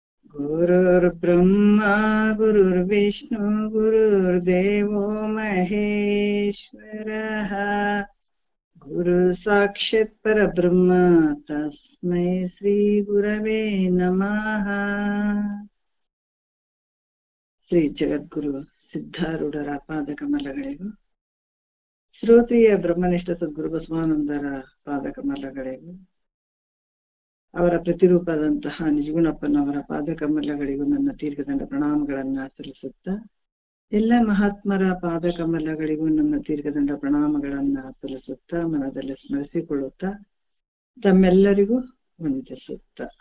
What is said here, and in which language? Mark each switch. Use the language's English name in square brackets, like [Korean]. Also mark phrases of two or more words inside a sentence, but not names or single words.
[Sanskrit] गुरुर्ब्रह्मा गुरुर्विष्णु गुरुर्देवो महेश्वरः गुरु साक्षात् परब्रह्म तस्मै श्री गुरवे नमः। [Kannada] ಶ್ರೀ ಜಗದ್ಗುರು ಸಿದ್ಧಾರೂಢರ ಪಾದಕಮಲಗಳಿಗೂ ಶ್ರೋತ್ರಿಯ ಬ್ರಹ್ಮನಿಷ್ಠ ಸದ್ಗುರು ಬಸವಾನಂದರ ಪಾದಕಮಲಗಳಿಗೂ ಅವರ ಪ್ರತಿರೂಪದಂತಹ ನಿಜಗುಣಪ್ಪನವರ ಪಾದಕಮಲಗಳಿಗೂ ನನ್ನ ದೀರ್ಘದಂಡ ಪ್ರಣಾಮಗಳನ್ನ ಸಲ್ಲಿಸುತ್ತಾ, ಎಲ್ಲ ಮಹಾತ್ಮರ ಪಾದಕಮಲಗಳಿಗೂ ನನ್ನ ದೀರ್ಘದಂಡ ಪ್ರಣಾಮಗಳನ್ನ ಸಲ್ಲಿಸುತ್ತಾ, ಮನದಲ್ಲಿ ಸ್ಮರಿಸಿಕೊಳ್ಳುತ್ತಾ ತಮ್ಮೆಲ್ಲರಿಗೂ ವಂದಿಸುತ್ತ